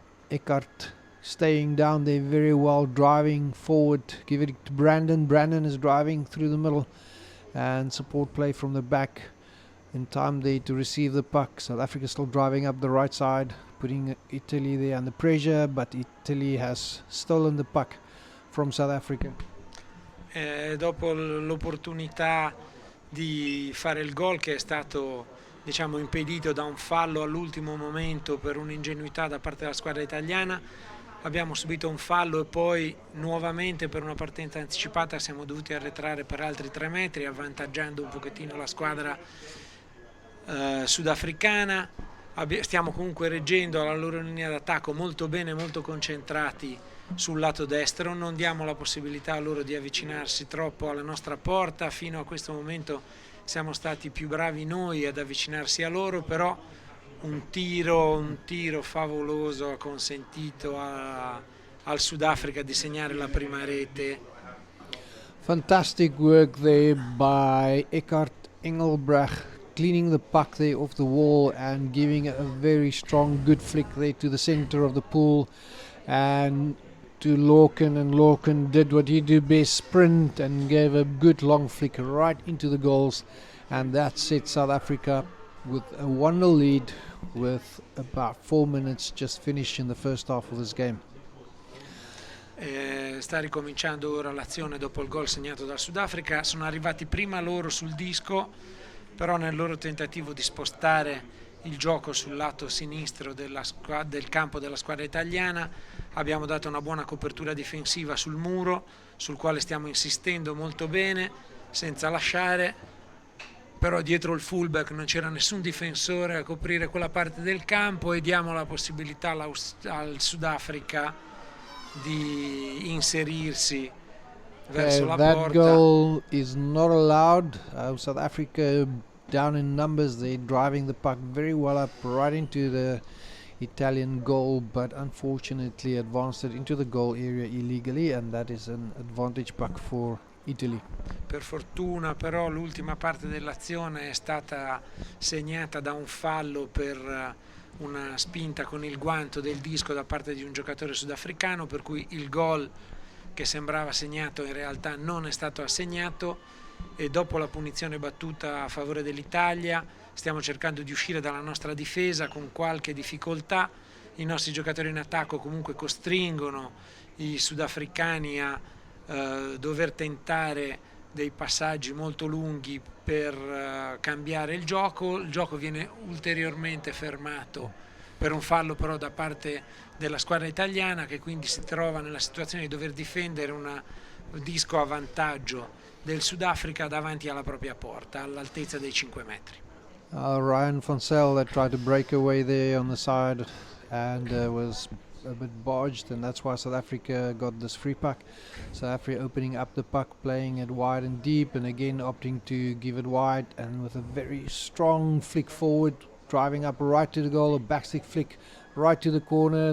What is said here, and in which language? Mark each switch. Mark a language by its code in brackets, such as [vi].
[en] Eckart staying down there very well, driving forward, give it to Brandon. Brandon is driving through the middle, and support play from the back in time there to receive the puck. South Africa still driving up the right side, putting Italy there under pressure, but Italy has stolen the puck from South Africa. [it] Dopo l'opportunità di fare il gol, che è stato, diciamo, impedito da un fallo all'ultimo momento per un'ingenuità da parte della squadra italiana, abbiamo subito un fallo e poi nuovamente per una partenza anticipata siamo dovuti arretrare per altri 3 metri, avvantaggiando un pochettino la squadra sudafricana. Stiamo comunque reggendo alla loro linea d'attacco molto bene, molto concentrati sul lato destro, non diamo la possibilità a loro di avvicinarsi troppo alla nostra porta. Fino a questo momento siamo stati più bravi noi ad avvicinarsi a loro, però un tiro favoloso ha consentito al Sudafrica di segnare la prima rete. [en] Fantastic work there by Eckart Engelbrecht, cleaning the puck there off the wall and giving a very strong good flick there to the center of the pool and to Lorcan, and Lorcan did what he did best, sprint, and gave a good long flick right into the goals, and that set South Africa with a 1-0 lead with about 4 minutes just finished in the first half of this game. [it] Sta ricominciando ora l'azione dopo il gol segnato dal Sudafrica. Sono arrivati prima loro sul disco, però nel loro tentativo di spostare il gioco sul lato sinistro del campo della squadra italiana abbiamo dato una buona copertura difensiva sul muro, sul quale stiamo insistendo molto bene senza lasciare, però dietro il fullback non c'era nessun difensore a coprire quella parte del campo, e diamo la possibilità al Sudafrica di inserirsi verso la [en] that [it] porta. [en] goal is not allowed. South Africa down in numbers, they're driving the puck very well up right into the Italian goal, but unfortunately advanced it into the goal area illegally, and that is an advantage puck for Italy. [it] Per fortuna però l'ultima parte dell'azione è stata segnata da un fallo per una spinta con il guanto del disco da parte di un giocatore sudafricano, per cui il gol che sembrava segnato in realtà non è stato assegnato, e dopo la punizione battuta a favore dell'Italia stiamo cercando di uscire dalla nostra difesa con qualche difficoltà. I nostri giocatori in attacco comunque costringono i sudafricani a dover tentare dei passaggi molto lunghi per cambiare il gioco viene ulteriormente fermato per un fallo però da parte della squadra italiana, che quindi si trova nella situazione di dover difendere un disco a vantaggio del Sudafrica davanti alla propria porta, all'altezza dei 5 metri. [en] Ryan Foncel that tried to break away there on the side and was a bit barged, and that's why South Africa got this free puck. South Africa opening up the puck, playing it wide and deep, and again opting to give it wide, and with a very strong flick forward, driving up right to the goal, a backstick flick right to the corner.